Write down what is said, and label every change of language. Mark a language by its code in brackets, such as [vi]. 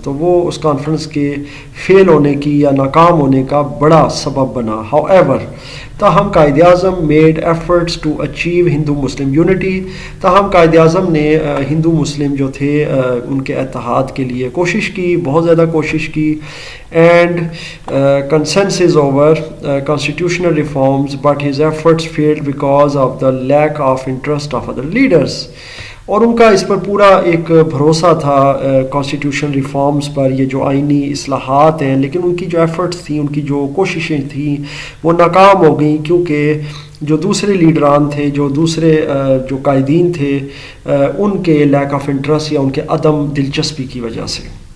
[ur] تو وہ اس کانفرنس کے فیل ہونے کی یا ناکام ہونے کا بڑا سبب بنا. [en] however [ur] تاہم [en] Quaid Azam made efforts to achieve Hindu Muslim unity. [ur] تاہم قائد اعظم نے ہندو مسلم جو تھے ان کے اتحاد کے لیے کوشش کی, بہت زیادہ کوشش کی. [en] And consensus over constitutional reforms, but his efforts failed because of the lack of interest of other leaders. [ur] اور ان کا اس پر پورا ایک بھروسہ تھا کانسٹیٹیوشن ریفارمز پر, یہ جو آئینی اصلاحات ہیں, لیکن ان کی جو ایفرٹس تھیں, ان کی جو کوششیں تھیں وہ ناکام ہو گئیں, کیونکہ جو دوسرے لیڈران تھے, جو دوسرے جو قائدین تھے, ان کے لیک آف انٹرسٹ یا ان کے عدم دلچسپی کی وجہ سے.